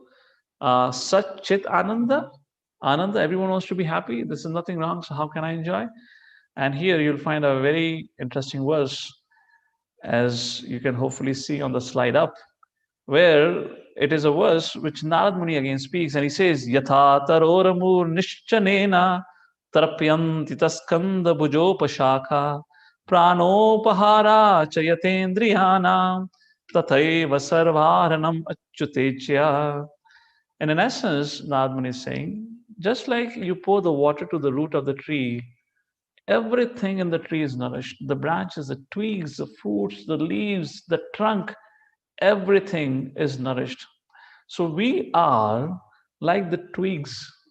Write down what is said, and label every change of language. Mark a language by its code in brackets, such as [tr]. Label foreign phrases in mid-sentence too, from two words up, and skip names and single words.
[sa] Sat Chit Ananda. [en] Ananda, everyone wants to be happy. This is nothing wrong. So how can I enjoy? And here you'll find a very interesting verse, as you can hopefully see on the slide up, where it is a verse which Narad Muni again speaks, and he says, [sa] Yatha taroramur nischanena tarapyanti taskanda bujopashakha pranopahara chayatendriyana tathaiva sarvaranam achyutechya. [en] And in essence, Narad Muni is saying, just like you pour the water to the root of the tree, everything in the tree is nourished. The branches, the twigs, the fruits, the leaves, the trunk, everything is nourished. So we are like the twigs.